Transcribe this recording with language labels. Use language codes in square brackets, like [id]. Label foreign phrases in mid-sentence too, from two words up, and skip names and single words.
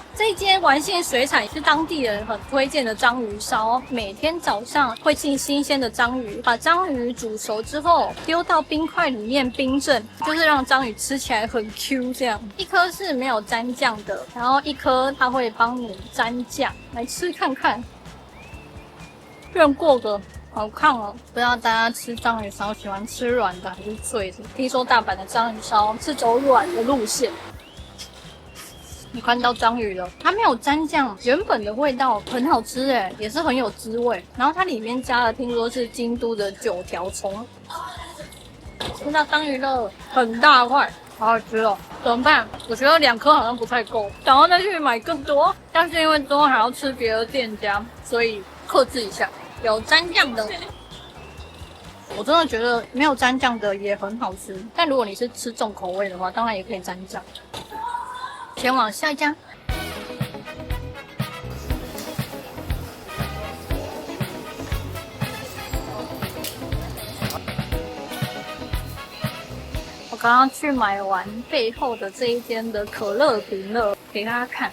[zh] 這間丸幸水產是當地人很推薦的章魚燒，每天早上會進新鮮的章魚，把章魚煮熟之後丟到冰塊裡面冰鎮，就是讓章魚吃起來很 Q 這樣。一顆是沒有沾醬的，然後一顆它會幫你沾醬，來吃看看。認過的。好看哦！不知道大家吃章魚燒喜歡吃軟的還是脆的？聽說大阪的章魚燒是走軟的路線。你看到章魚了，它沒有沾醬，原本的味道很好吃耶，也是很有滋味。然後它裡面加了，聽說是京都的9條蔥。吃到章魚了，很大塊，好好吃哦！怎麼辦？我覺得2顆好像不太夠，想要再去買更多，但是因為之後還要吃別的店家，所以克制一下。有沾醬的，我真的覺得沒有沾醬的也很好吃。但如果你是吃重口味的話，當然也可以沾醬。前往下一家。我剛剛去買完背後的這一間的可樂餅了，給大家看。